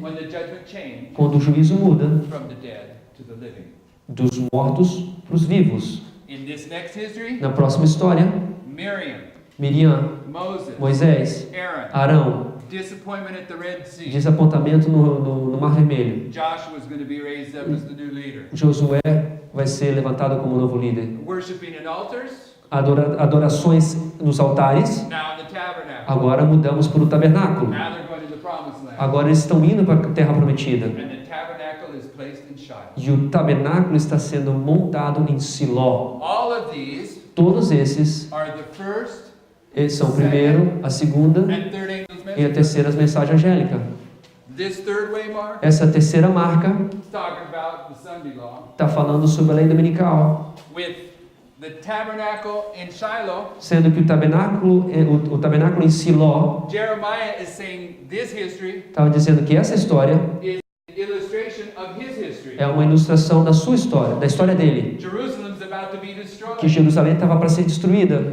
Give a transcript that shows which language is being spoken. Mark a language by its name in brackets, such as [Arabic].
[English] when the judgment changed [Portuguese] quando o juízo muda [English] from the dead to the living. [Portuguese] dos mortos para os vivos. [English] In this next history, [Portuguese] Na próxima história, [English] Miriam, [Portuguese] Miriam, [English] Moses, [Portuguese] Moisés, [English] Aaron, [Portuguese] Arão, [English] disappointment at the Red Sea. [Portuguese] desapontamento no Mar Vermelho. [English] Joshua is going to be raised up as the new leader. [Portuguese] Josué vai ser levantado como novo líder. [English] Worshiping in altars, [Portuguese] Adorações nos altares. [English] now in the tabernacle. [Portuguese] Agora mudamos para o tabernáculo. [English] Now they're going to the promised land. [Portuguese] Agora eles estão indo para a terra prometida. [English] And the tabernacle is placed in Shiloh. [Portuguese] E o tabernáculo está sendo montado em Siló. [English] All of these [Portuguese] Todos esses [English] are the first [Portuguese] são o primeiro, a segunda [English] and third angel's [Portuguese] e a [English] message. [Portuguese] terceira mensagem angélica. [English] This third way mark [Portuguese] Essa terceira marca [English] is talking about the Sunday law. [Portuguese] está falando sobre a lei dominical, [English] With the tabernacle in Shiloh, [Portuguese] sendo que o tabernáculo em Siló [English] Jeremiah is saying this history [Portuguese] estava dizendo que essa história [English] is an illustration of his history. [Portuguese] é uma ilustração da sua história, da história dele, [English] Jerusalem's about to be [Portuguese] que [English] destroyed. [Portuguese] Jerusalém estava para ser destruída.